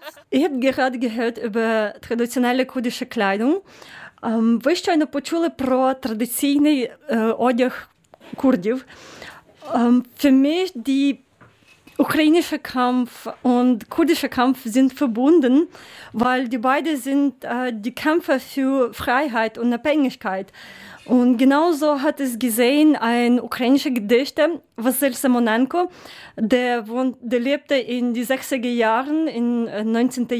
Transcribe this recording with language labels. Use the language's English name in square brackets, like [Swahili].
[German] Ich habe gerade gehört über traditionelle kurdische Kleidung. [Ukrainian] Ви щойно почули про традиційний одяг курдів. [German] Für mich die ukrainische Kampf und kurdische Kampf sind verbunden, weil die beide sind die Kämpfer für Freiheit und Unabhängigkeit. Und genauso hat es gesehen ein ukrainischer Gedichter, Vasil Simonenko, der lebte in den 60er Jahren, im 19.